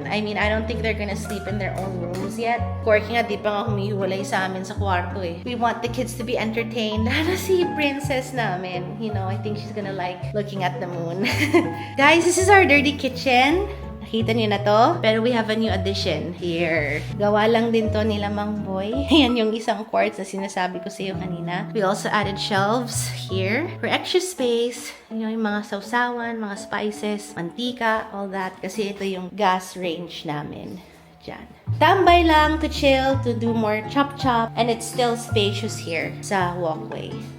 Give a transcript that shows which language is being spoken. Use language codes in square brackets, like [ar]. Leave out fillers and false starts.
[en] I mean, I don't think they're gonna sleep in their own rooms yet. [tl] Corky nga, di pa nga humihiwalay sa amin sa kwarto eh. [en] We want the kids to be entertained. [tl] Lalo si princess namin. [en] You know, I think she's gonna like looking at the moon. Guys, this is our dirty kitchen. [tl] Nakita niyo na to? [en] Pero we have a new addition here. [tl] Gawa lang din to nila Mang Boy. Ayan yung isang quartz na sinasabi ko sa iyo kanina. [en] We also added shelves here for extra space. [tl] Yung mga sausawan, mga spices, mantika, [en] all that. [tl] Kasi ito yung gas range namin. Diyan. Tambay lang [en] to chill, to do more chop-chop. And it's still spacious here [tl] sa walkway.